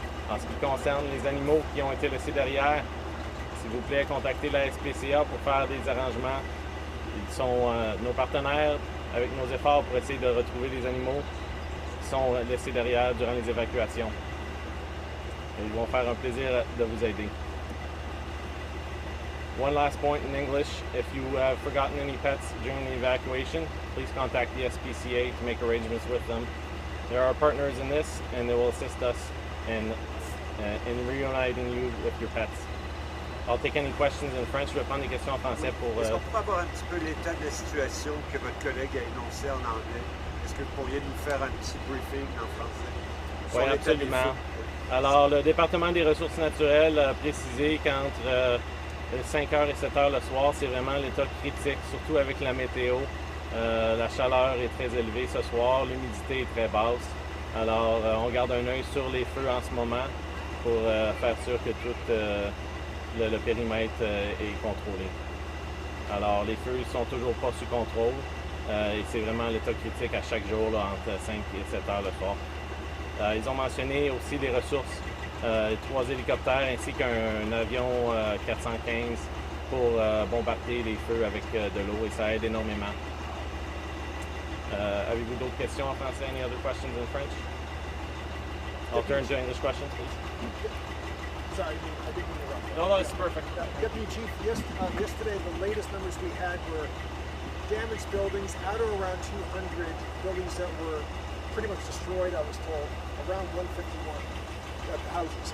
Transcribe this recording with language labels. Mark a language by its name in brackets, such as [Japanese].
[French] En ce qui concerne les animaux qui ont été laissés derrière, s'il vous plaît, contactez la SPCA pour faire des arrangements. Ils sont nos partenaires avec nos efforts pour essayer de retrouver les animaux qui sont laissés derrière durant les évacuations. Et ils vont faire un plaisir de vous aider. [English] One last point in English, if you have forgotten any pets during the evacuation, please contact the SPCA to make arrangements with them. They're our partners in this and they will assist us in reuniting you with your pets. I'll take any questions in French. [French] Je vais prendre des questions en français pour... Est-ce qu'on peut avoir un petit peu l'état de la situation que votre collègue a énoncé en anglais? Est-ce que vous pourriez nous faire un petit briefing en français? Oui, absolument. Alors, le département des ressources naturelles a précisé qu'entre 5h et 7h le soir, c'est vraiment l'état critique, surtout avec la météo. La chaleur est très élevée ce soir, l'humidité est très basse. Alors, on garde un œil sur les feux en ce moment pour faire sûr que tout le périmètre est contrôlé. Alors, les feux ne sont toujours pas sous contrôle et c'est vraiment l'état critique à chaque jour là, entre 5 et 7 heures le soir. Ils ont mentionné aussi des ressources, 3 hélicoptères ainsi qu'un avion 415 pour bombarder les feux avec de l'eau et ça aide énormément. Avez-vous d'autres questions en français? [English] Any other questions in French? I'll turn to English questions, please. Sorry, I didn't interrupt. No, that's perfect. Deputy Chief, yesterday the latest numbers we had were damaged buildings, at or around 200 buildings that were pretty much destroyed, I was told, around 151 houses.